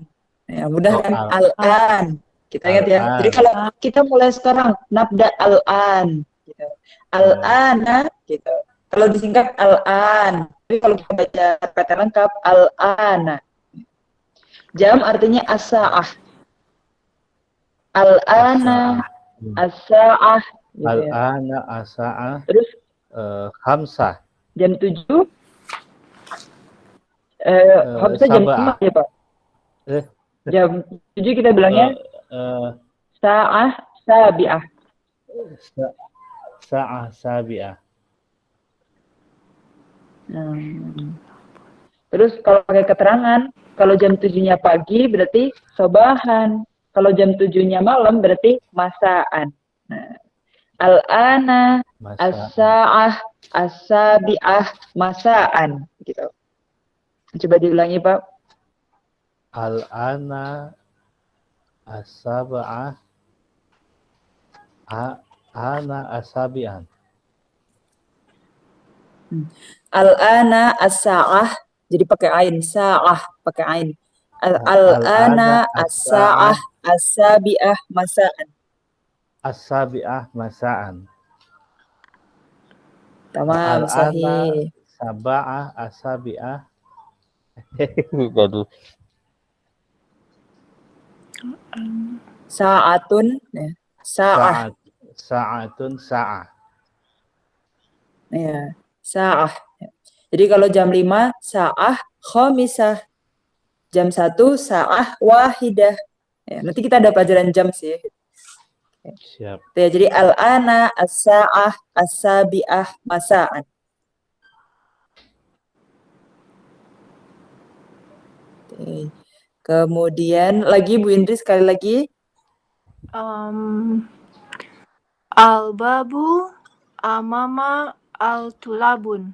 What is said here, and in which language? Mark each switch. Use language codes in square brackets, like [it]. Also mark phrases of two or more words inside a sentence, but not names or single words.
[id] Ya, mudah Oh, kan? Al-an. Kita ingat ya. Jadi [ar] الآن. [id] kalau kita mulai sekarang, [ar] نبدأ الآن. [id] Gitu. Al-ana, gitu. Kalau disingkat al-an. Tapi kalau kita baca kata lengkap, al-ana. Jam artinya [ar] الساعة. الآن, [id] as-sa'ah. Gitu ya. [ar] الآن الساعة [id] Terus [ar] خمسة. [id] jam 7, Hamzah jam 5 ya Pak? Jam 7 kita bilangnya [ar] ساعة سابعة. ساعة سابعة. [id] Terus kalau pakai keterangan, kalau jam 7-nya pagi berarti sobahan. Kalau jam 7-nya malam berarti masaan. Nah, [ar] الآن، الساعة، السابعة، مساءً. [id] Gitu. Coba diulangi Pak. [ar] الآن السبعة أنا السابعة. الآن الساعة, [id] jadi pakai ain, sa'ah pakai ain. [ar] الآن الساعة السابعة مساءً. السابعة مساءً. تمام، صحيح. سبعة السابعة. [id] Aduh. [ar] ساعةٌ, ya. ساعة. ساعةٌ ساعة. [id] Ya, sa'ah. Jadi kalau jam 5 [ar] ساعة خامسة. [id] Jam 1 [ar] ساعة واحدة. [id] Ya, nanti kita ada pelajaran jam sih. Siap. Ya, jadi [ar] الآن الساعة السابعة مساءً. [id] Oke. Kemudian lagi Bu Indri sekali lagi. [ar] الباب أمام الطلاب.